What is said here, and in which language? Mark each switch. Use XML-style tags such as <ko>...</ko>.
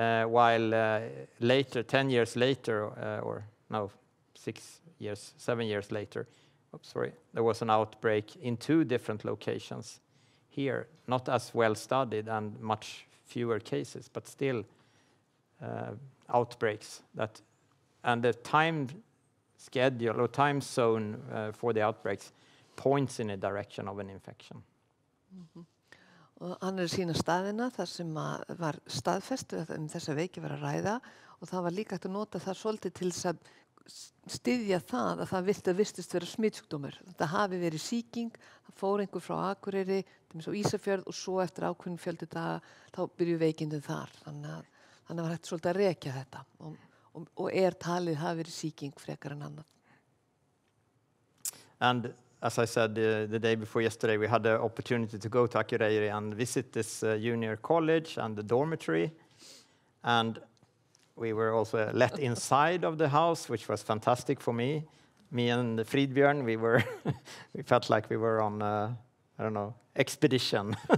<en>While later, 10 years later, or no, 7 years later, there was an outbreak in 2 different locations here, not as well studied and much fewer cases, but still outbreaks and the time schedule or time zone for the outbreaks points in a direction of an infection.</en> <is>Og hann sína staðina þar sem var staðfest þessa veiki var að ræða og það var líka hægt að nota það svolítið til þess að styðja það að það virtist vera smitsjúkdómur. Það hafi verið sýking, það fór einhver frá Akureyri, til dæmis á Ísafjörð og svo eftir ákveðnum fjölda daga þá byrjuðu veikindin þar. Þannig var hægt svolítið að rekja þetta og talið hafi verið sýking frekar en annað.</is> <en>And as I said the day before yesterday, we had the opportunity to go to Akureyri and visit this junior college and the dormitory. And we were also let inside of the house, which was fantastic for me. Me and Fridbjörn, we felt like we were on, expedition.</en>